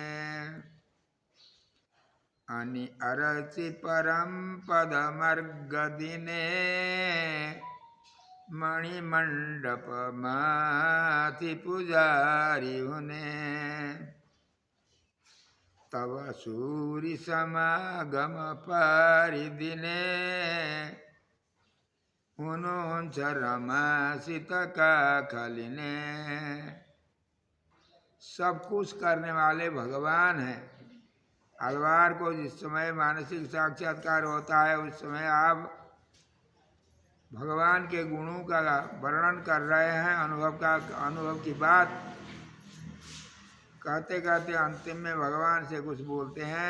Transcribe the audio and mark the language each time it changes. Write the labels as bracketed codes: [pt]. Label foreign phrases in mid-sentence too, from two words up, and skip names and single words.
[ne] अनि अरचि परम पद मर्ग दिने, मणिमंडप माथि पुजारी हुने। तब सूरि समागम पारिदिने, हुनुहुन्छ रमासित का खलिने। [hi] सब कुछ करने वाले भगवान हैं। आलवार को जिस समय मानसिक साक्षात्कार होता है उस समय आप भगवान के गुणों का वर्णन कर रहे हैं, अनुभव की बात कहते कहते अंतिम में भगवान से कुछ बोलते हैं।